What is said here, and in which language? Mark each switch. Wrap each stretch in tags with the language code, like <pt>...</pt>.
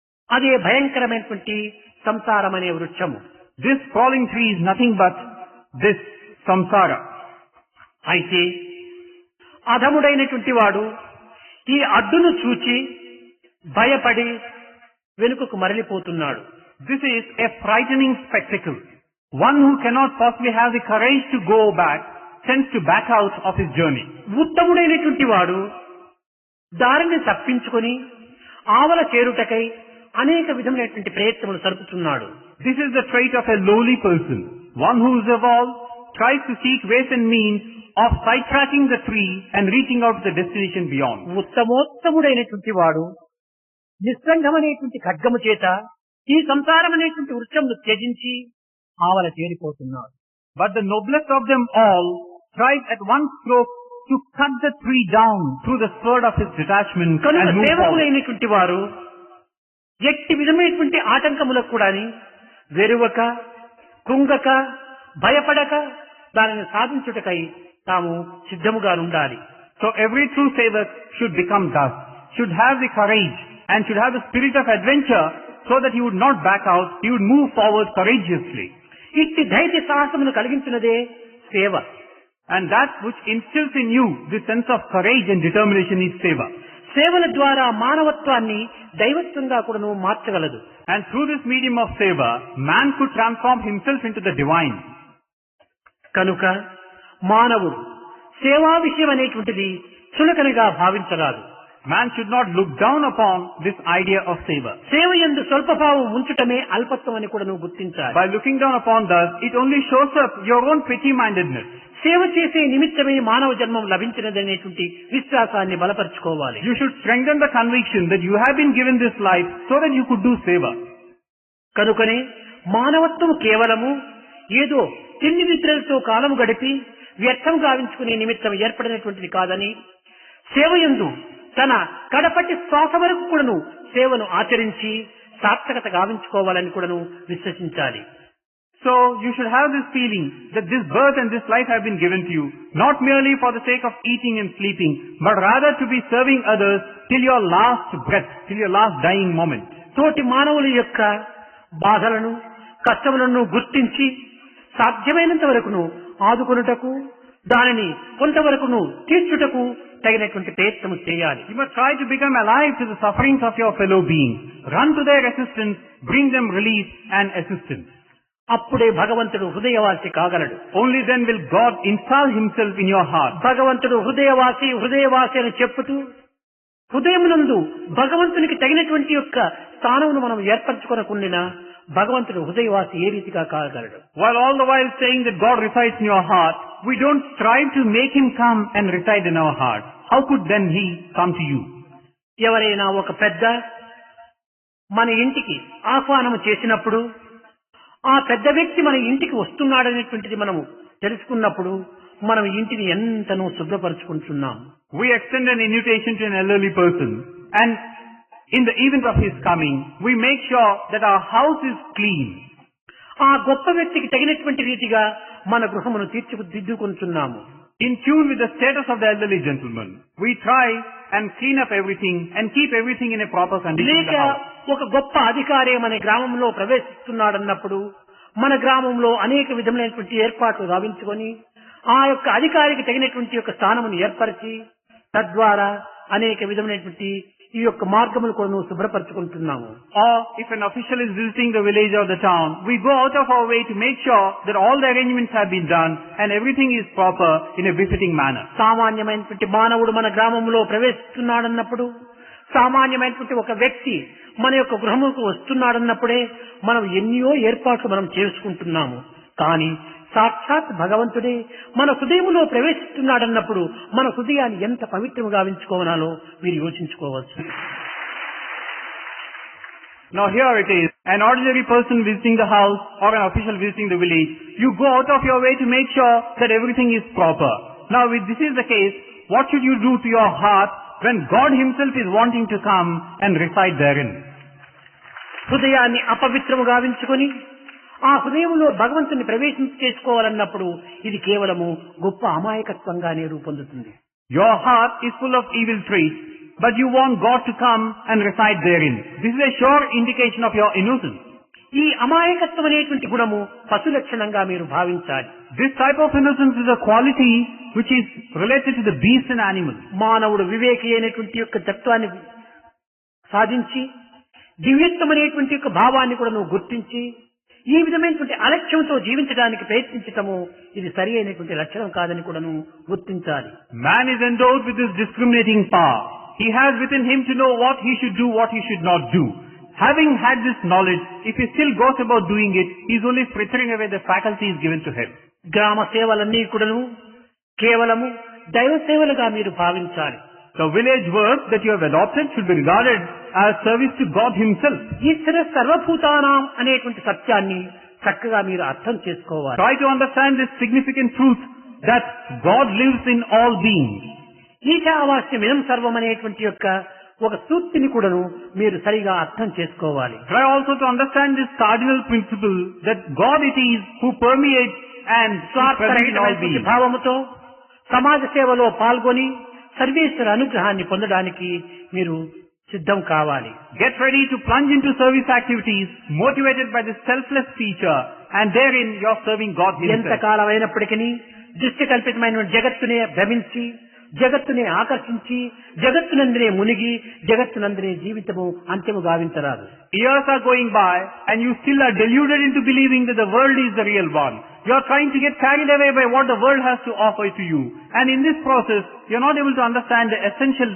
<te>అదే భయంకరమైనటువంటి సంసారం అనే వృక్షము.</te> <en>This sprawling tree is nothing but this samsara.</en> <te>అయితే అధముడైనటువంటి వాడు ఈ అడ్డును చూచి భయపడి వెనుకకు మరలిపోతున్నాడు.</te> <en>This is a frightening spectacle. One who cannot possibly have the courage to go back tends to back out of his journey.</en> <te>ఉత్తముడైనటువంటి వాడు దారిని తప్పించుకొని ఆవల చేరుటకై అనేక విధమైనటువంటి ప్రయత్నములు సరుపుతున్నాడు.</te> <en>This is the trait of a lowly person. One who is evolved tries to seek ways and means of sidetracking the tree and reaching out to the destination beyond.</en> <te>ఉత్తమోత్తముడైనటువంటి వాడు నిస్సంగమనేటువంటి ఖడ్గము చేత ఈ సంసారం అనేటువంటి వృక్షమును త్యజించి ఆవల చేరిపోతున్నాడు.</te> <en>But the noblest of them all tries at one stroke to cut the tree down through the sword of his detachment</en> <te>కనుక</te> <en>and move forward.</en> <te>సేవకులైనటువంటి వారు ఎట్టి విధమైనటువంటి ఆటంకములకు కూడా వెరువక కృంగక భయపడక దానిని సాధించుటకై తాము సిద్ధముగా ఉండాలి.</te> <en>So every true sevak should become thus, should have the courage and should have the spirit of adventure so that he would not back out, he would move forward courageously.</en> <te>ఇట్టి ధైర్య సాహసమును కలిగించినదే సేవ.</te> <en>And that which instills in you this sense of courage and determination is seva.</en> <te>సేవల ద్వారా మానవత్వాన్ని దైవత్వంగా కూడాను మార్చగలదు.</te> <en>And through this medium of seva, man could transform himself into the divine.</en> <te>కనుక మానవుడు సేవా విషయం అనేటువంటిది చులకనగా భావించరాదు.</te> <en>Man should not look down upon this idea of seva.</en> <te>సేవ యందు స్వల్పభావం ఉంచుటమే అల్పత్వం అని కూడా నువ్వు గుర్తించాలి.</te> <en>By looking down upon thus, it only shows up your own petty-mindedness.</en> <te>సేవ చేసే నిమిత్తమే మానవ జన్మం లభించినదనేటువంటి విశ్వాసాన్ని బలపరుచుకోవాలి.</te> <en>You should strengthen the conviction that you have been given this life so that you could do seva.</en> <te>కనుకనే మానవత్వం కేవలము ఏదో తిండి నిద్రలతో కాలము గడిపి వ్యర్థం గావించుకునే నిమిత్తం ఏర్పడినటువంటిది కాదని సేవయందు తన కడపటి శ్వాస వరకు కూడాను సేవను ఆచరించి సార్థకత గావించుకోవాలని కూడాను విశ్వసించాలి.</te> <en>So you should have this feeling that this birth and this life have been given to you, not merely for the sake of eating and sleeping, but rather to be serving others till your last breath, till your last dying moment.</en> <te>తోటి మానవుల యొక్క బాధలను కష్టములను గుర్తించి సాధ్యమైనంత వరకును ఆదుకొనుటకు దానిని కొంతవరకును తీర్చుటకు తగినటువంటి ప్రయత్నం చేయాలి.</te> <en>You must try to become alive to the sufferings of your fellow beings. Run to their assistance, bring them relief and assistance.</en> <te>అప్పుడే భగవంతుడు హృదయవాసి కాగలడు.</te> <en>Only then will God install himself in your heart.</en> <te>భగవంతుడు హృదయవాసి హృదయవాసి అని చెప్పుతూ హృదయమునందు భగవంతునికి తగినటువంటి యొక్క స్థానమును మనం ఏర్పరచుకొనకుండినా భగవంతుడు హృదయవాసి ఏ రీతిగా కాగలడు?</te> <en>While all the while saying that God resides in your heart, we don't strive to make him come and reside in our heart. How could then he come to you?</en> <te>ఎవరైనా ఒక పెద్ద మన ఇంటికి ఆహ్వానం చేసినప్పుడు ఆ పెద్ద వ్యక్తి మన ఇంటికి వస్తున్నాడనేటువంటిది మనము తెలుసుకున్నప్పుడు మనం ఇంటిని ఎంతనో శుభ్రపరచుకుంటున్నాం.</te> <en>We extend an invitation to an elderly person, and in the event of his coming, we make sure that our house is clean.</en> <te>ఆ గొప్ప వ్యక్తికి తగినటువంటి రీతిగా మన గృహమును తీర్చిదిద్దుకుంటున్నాము.</te> <en>in tune with the status of the elderly gentleman. We try and clean up everything and keep everything in a proper condition in</en> <te>లేక</te> <en>the house.</en> <te>ఒక గొప్ప అధికారి మన గ్రామంలో ప్రవేశిస్తున్నాడన్నప్పుడు మన గ్రామంలో అనేక విధములైనటువంటి ఏర్పాట్లు గావించుకొని ఆ యొక్క అధికారికి తగినటువంటి యొక్క స్థానమును ఏర్పరిచి తద్వారా అనేక విధమైనటువంటి ఈ యొక్క మార్గములు కూడా శుభ్రపరచుకుంటున్నాము.</te> <en>Or if an official is visiting the village or the town, we go out of our way to make sure that all the arrangements have been done and everything is proper in a befitting manner.</en> <te>సామాన్యమైనటువంటి మానవుడు మన గ్రామంలో ప్రవేశిస్తున్నాడన్నప్పుడు సామాన్యమైనటువంటి ఒక వ్యక్తి మన యొక్క గృహముకు వస్తున్నాడన్నప్పుడే మనం ఎన్నో ఏర్పాట్లు మనం చేసుకుంటున్నాము. కానీ సాక్షాత్ భగవంతుడే మన హృదయములో ప్రవేశిస్తున్నాడన్నప్పుడు మన హృదయాన్ని ఎంత పవిత్రముగా గావించుకోవాలో మీరు యోచించుకోవచ్చు.</te> <en>Now here it is, an ordinary person visiting the house or an official visiting the village, you go out of your way to make sure that everything is proper. Now if this is the case, what should you do to your heart when God himself is wanting to come and reside therein?</en> <te>హృదయాన్ని అపవిత్రము గావించుకొని ఆ హృదయంలో భగవంతుని ప్రవేశించేసుకోవాలన్నప్పుడు ఇది కేవలము గొప్ప అమాయకత్వంగానే రూపొందుతుంది.</te> <en>Your heart is full of evil traits, but you want God to come and reside therein. This is a sure indication of your innocence.</en> <te>ఈ అమాయకత్వం అనేటువంటి గుణము పశు లక్షణంగా మీరు భావించాలి.</te> <en>This type of innocence is a quality which is related to the beast and animal.</en> <te>మానవుడు వివేకి అయినటువంటి యొక్క తత్వాన్ని సాధించి దివ్యత్వం అనేటువంటి యొక్క భావాన్ని కూడా నువ్వు గుర్తించి ఈ విధమైనటువంటి అలక్ష్యంతో జీవించడానికి ప్రయత్నించటము ఇది సరి అయినటువంటి లక్షణం కాదని కూడా నువ్వు గుర్తించాలి.</te> <en>Man is endowed with this discriminating power. He has within him to know what he should do, what he should not do. Having had this knowledge, if he still goes about doing it, he is only frittering away the faculties given to him.</en> <te>గ్రామ సేవలన్నీ కూడాను కేవలము దైవ సేవలుగా మీరు భావించాలి.</te> <en>The village work that you have adopted should be regarded as service to God himself.</en> <sa>ఈశ్వర సర్వభూతానాం</sa> <te>అనేటువంటి సత్యాన్ని చక్కగా మీరు అర్థం చేసుకోవాలి.</te> <en>Try to understand this significant truth that God lives in all beings.</en> <sa>ఈశావాస్యమిదం సర్వం</sa> <te>అనేటువంటి యొక్క ఒక సూక్తిని కూడాను మీరు సరిగా అర్థం చేసుకోవాలి.</te> <en>Try also to understand this cardinal principle that God it is who permeates and present in all beings.</en> <te>భావముతో సమాజ సేవలో పాల్గొని సర్వేశ్వర అనుగ్రహాన్ని పొందడానికి మీరు సిద్ధం కావాలి.</te> <en>Get ready to plunge into service activities motivated by this selfless feature, and therein you are serving God himself.</en> <te>ఎంతకాలం అయినప్పటికీ దృష్టి కల్పితమైన జగత్తునే భ్రమించి జగత్తునే ఆకర్షించి జగత్తునందరే మునిగి జగత్తునందరే జీవితము అంత్యము గావించరాదు.</te> <en>Years are going by and you still are deluded into believing that the world is the real one. You are trying to get carried away by what the world has to offer to you. And in this process, you are not able to understand the essential</en>